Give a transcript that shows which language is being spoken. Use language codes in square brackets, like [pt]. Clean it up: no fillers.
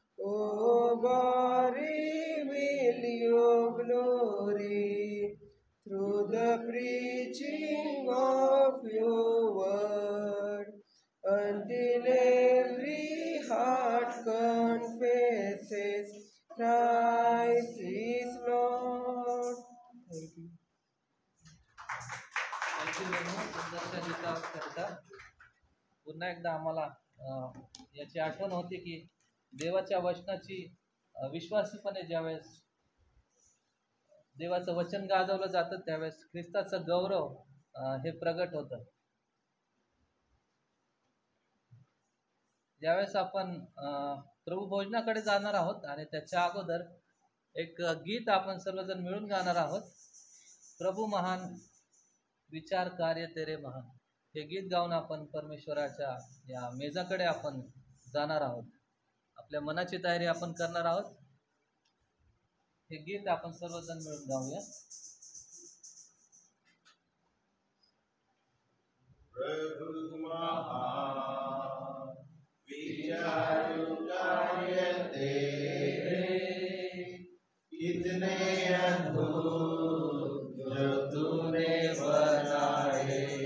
[en] Oh God, reveal your glory through the preaching of your word, until every heart confesses Christ is Lord. Thank you. [mr] Thank you menu सुंदरशा गीताकरता. पुन्हा एकदा आम्हाला याची आठवण होती की देवाच्या वचनाची विश्वासीपणे ज्यावेळेस देवाचं वचन गाजवलं जातं त्यावेळेस ख्रिस्ताचं गौरव हे प्रगट होतं. ज्यावेळेस आपण प्रभू भोजनाकडे जाणार आहोत आणि त्याच्या अगोदर एक गीत आपण सर्वजण मिळून गाणार आहोत. प्रभू महान विचार कार्य तेरे महान हे गीत गाऊन आपण परमेश्वराच्या या मेजाकडे आपण जाणार आहोत. आपल्या मनाची तयारी आपण करणार आहोत. हे गीत आपण सर्वजण मिळून गाऊया. [hi] प्रभु महान विचार कार्य तेरे कितने अद्भुत जो तूने बनाए,